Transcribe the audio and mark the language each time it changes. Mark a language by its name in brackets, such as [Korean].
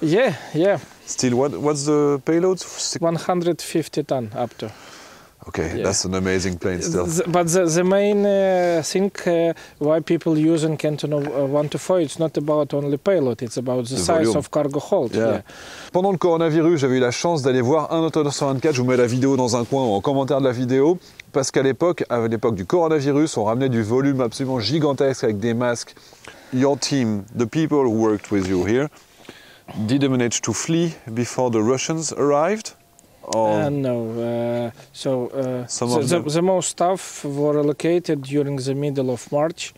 [English] Yeah, yeah. Still, what's the payload? 150 ton up to. Okay, Yeah. that's an amazing plane still. But the main thing why people using Antonov 124, it's not about only payload, it's about the size volume. of cargo hold. Yeah. Yeah. [French] Pendant le coronavirus, j'avais eu la chance d'aller voir un Antonov 124. Je vous mets la vidéo dans un coin ou en commentaire de la vidéo. Parce qu'à l'époque du coronavirus, on ramenait du volume absolument gigantesque avec des masques. [English] Your team, the people who worked with you here, did they manage to flee before the Russians arrived? Or No. Some of them? The most staff were relocated during the middle of March.